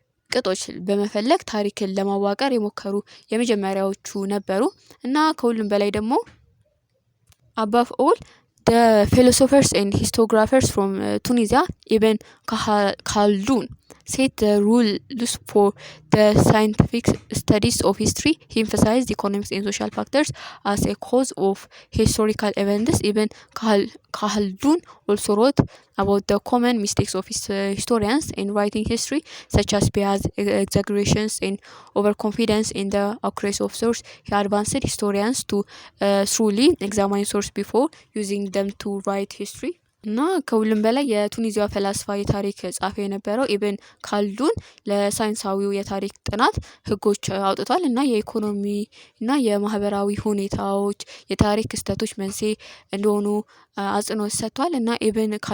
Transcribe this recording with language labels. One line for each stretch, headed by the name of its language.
Amharic: ቅጦች በመፈለግ ታሪክን ለማዋቀር የሞከሩ የመጀመሪያዎቹ ነበሩ። እና ከሁሉም በላይ ደግሞ
English: above all the philosophers and historiographers from Tunisia, Ibn Khaldun, set the rules for the scientific studies of history. He emphasized economics and social factors as a cause of historical events. Ibn Khaldun also wrote about the common mistakes of historians in writing history, such as bias, exaggerations, and overconfidence in the accuracy of source. He advanced historians to truly examine source before using them to write history.
Amharic: እና ከሁሉም በላይ የቱኒዚያ ፈላስፋ የታሪክ ጻፊ የነበረው ኢብን ካልዱን ለሳይንሳዊው የታሪክ ጥናት ህጎች አውጥቷል እና የኢኮኖሚ እና የማህበራዊ ሁኔታዎች የታሪክ ክስተቶች መንስኤ እንደሆኑ አጽንኦት ሰጥቷል። እና ኢብን